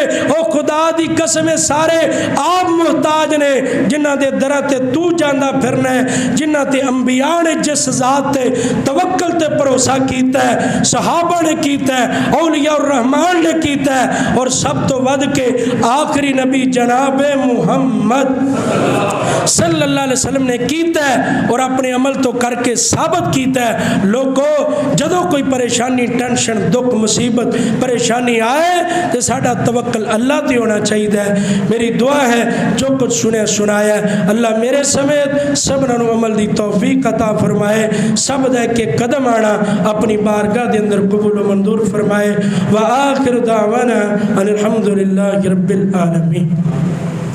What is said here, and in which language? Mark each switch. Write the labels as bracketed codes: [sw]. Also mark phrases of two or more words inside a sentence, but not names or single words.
[pa] او خدا دی قسم سارے آپ محتاج نے، جنہاں دے در تے تو جاندا پھرنا ہے، جنہاں تے انبیاء نے جس ذات تے توکل تے بھروسہ کیتا ہے، صحابہ نے کیتا ہے, [ar] أولياء الرحمن [pa] نے کیتا ہے، اور سب تو ودھ کے آخری نبی جنابِ محمد [ar] صلى الله عليه وسلم [pa] نے کیتا ہے، اور اپنے عمل تو کر کے ثابت کیتا ہے. لوگو جدوں کوئی پریشانی ٹینشن دکھ مصیبت پریشانی آئے تو ساڈا توکل اللہ تے ہونا چاہیے. میری دعا ہے جو کچھ سنے سنایا اللہ میرے سمیت سبھناں نوں عمل دی توفیق عطا فرمائے، سب دے کے قدم آنا اپنی بارگاہ دے اندر قبول منظور فرمائے. [ar] وآخر دعوانا أن الحمد لله رب العالمين.